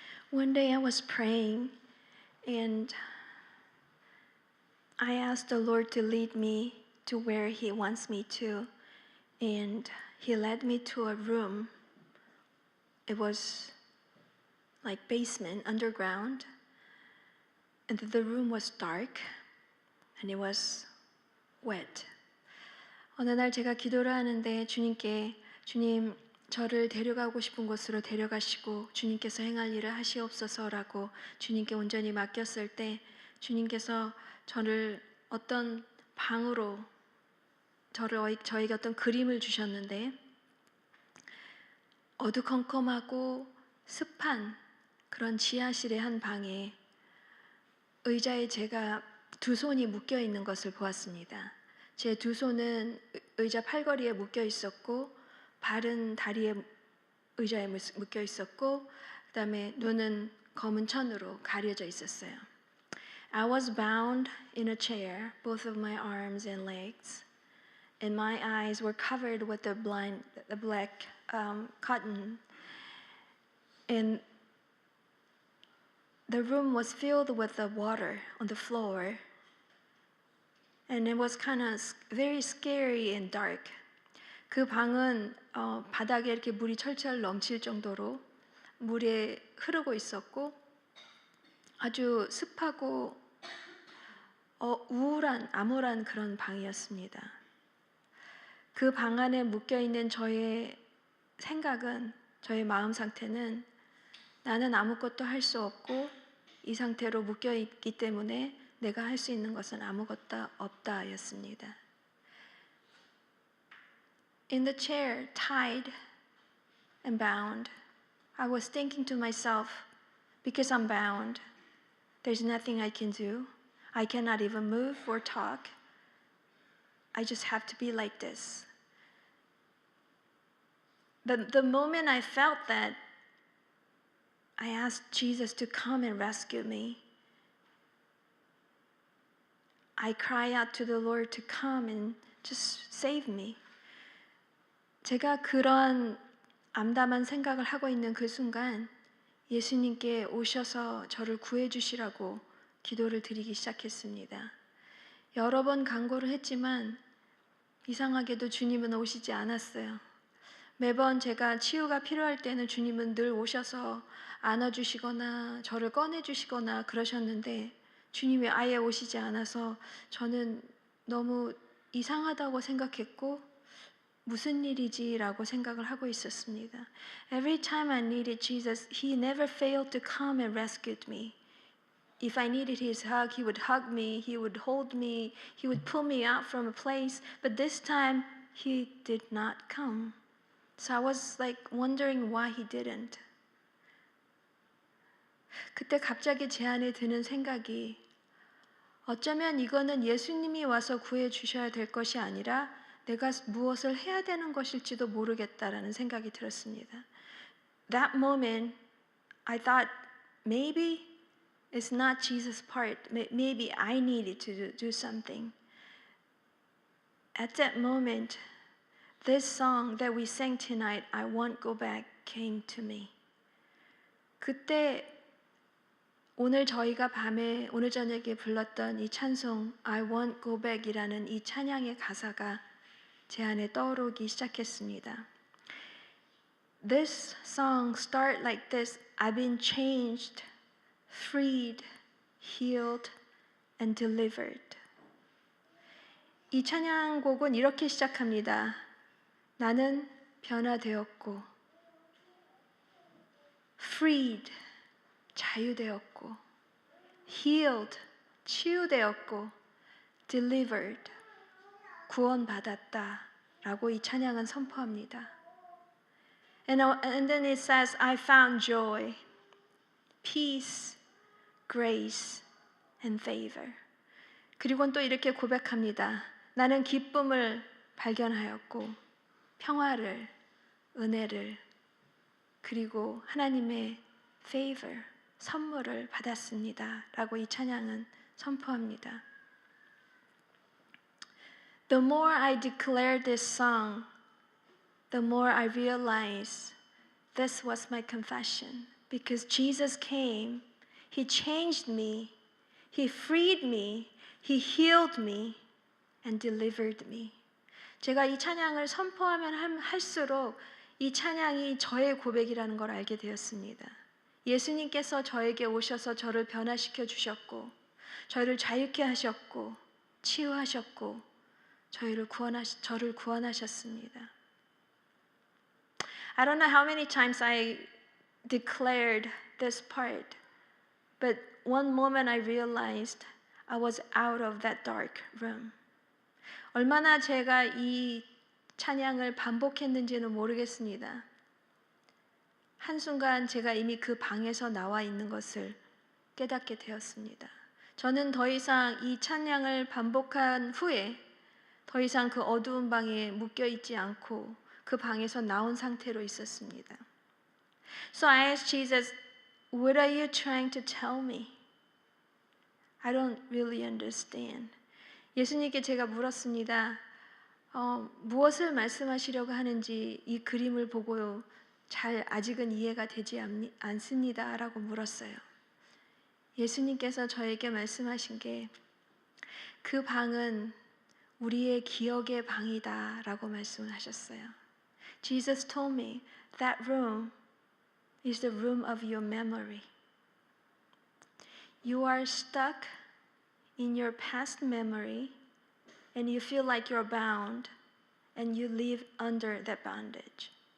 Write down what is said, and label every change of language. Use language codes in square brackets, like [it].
[en] One day I was praying and I asked the Lord to lead me to where He wants me to, and He led me to a room. It was like basement, underground, and the room was dark and it was wet. [ko] 어느 날 제가 기도를 하는데 주님께 주님 저를 데려가고 싶은 곳으로 데려가시고 주님께서 행할 일을 하시옵소서라고 주님께 온전히 맡겼을 때 주님께서 저를 어떤 방으로 저에게 어떤 그림을 주셨는데 어두컴컴하고 습한 그런 지하실의 한 방에 의자에 제가 두 손이 묶여 있는 것을 보았습니다. 제 두 손은 의자 팔걸이에 묶여 있었고 발은 다리에 의자에 묶여 있었고 그다음에 눈은 검은 천으로 가려져 있었어요. [en] I was bound in a chair, both of my arms and legs, and my eyes were covered with the black cotton, and the room was filled with the water on the floor, and it was kind of very scary and dark. [ko] 그 방은 바닥에 이렇게 물이 철철 넘칠 정도로 물에 흐르고 있었고 아주 습하고 우울한 암울한 그런 방이었습니다. 그 방 안에 묶여 있는 저의 생각은 저의 마음 상태는 나는 아무것도 할 수 없고 이 상태로 묶여 있기 때문에 내가 할 수 있는 것은 아무것도 없다였습니다. [en] In the chair, tied and bound, I was thinking to myself, because I'm bound, there's nothing I can do. I cannot even move or talk. I just have to be like this. The moment I felt that, I asked Jesus to come and rescue me. I cry out to the Lord to come and just save me. [ko] 제가 그런 암담한 생각을 하고 있는 그 순간 예수님께 오셔서 저를 구해 주시라고 기도를 드리기 시작했습니다. 여러 번 간구를 했지만 이상하게도 주님은 오시지 않았어요. 매번 제가 치유가 필요할 때는 주님은 늘 오셔서 안아주시거나 저를 꺼내주시거나 그러셨는데 주님이 아예 오시지 않아서 저는 너무 이상하다고 생각했고 무슨 일이지라고 생각을 하고 있었습니다. [en] Every time I needed Jesus, He never failed to come and rescued me. If I needed His hug, He would hug me, He would hold me, He would pull me out from a place. But this time, He did not come. So I was like wondering why He didn't. [ko] 그때 갑자기 제 안에 드는 생각이 어쩌면 이거는 예수님이 와서 구해 주셔야 될 것이 아니라 내가 무엇을 해야 되는 것일지도 모르겠다라는 생각이 들었습니다. [en] That moment, I thought maybe it's not Jesus' part. Maybe I needed to do something. At that moment, this song that we sang tonight, I Won't Go Back, came to me. [ko] 그때 오늘 저희가 밤에 오늘 저녁에 불렀던 이 찬송 I Won't Go Back이라는 이 찬양의 가사가 제 안에 떠오르기 시작했습니다. [en] This song start like this. I've been changed, freed, healed, and delivered. [ko] 이 찬양곡은 이렇게 시작합니다. 나는 변화되었고, freed, 자유되었고, healed, 치유되었고, delivered, 구원받았다 라고 이 찬양은 선포합니다. [en] And then it says, I found joy, peace, grace, and favor. [ko] 그리고는 또 이렇게 고백합니다. 나는 기쁨을 발견하였고, 평화를, 은혜를, 그리고 하나님의 favor, 선물을 받았습니다. 라고 이 찬양은 선포합니다. [en] The more I declare this song, the more I realize this was my confession because Jesus came. He changed me. He freed me. He healed me and delivered me. [ko] 제가 이 찬양을 선포하면 할수록 이 찬양이 저의 고백이라는 걸 알게 되었습니다. 예수님께서 저에게 오셔서 저를 변화시켜 주셨고, 저를 자유케 하셨고, 치유하셨고, 저를 구원하셨습니다. [en] I don't know how many times I declared this part, but one moment I realized I was out of that dark room. [ko] 얼마나 제가 이 찬양을 반복했는지는 모르겠습니다. 한순간 제가 이미 그 방에서 나와 있는 것을 깨닫게 되었습니다. 저는 더 이상 이 찬양을 반복한 후에 더 이상 그 어두운 방에 묶여 있지 않고 그 방에서 나온 상태로 있었습니다. [en] So I asked Jesus, what are you trying to tell me? I don't really understand. [ko] 예수님께 제가 물었습니다. 무엇을 말씀하시려고 하는지 이 그림을 보고 잘 아직은 이해가 되지 않습니다. 라고 물었어요. 예수님께서 저에게 말씀하신 게 그 방은 우리의 기억의 방이다 라고 말씀을 하셨어요. [en] Jesus told me that room is the room of your memory. You are stuck in your past memory and you feel like you're bound and you live under that bondage.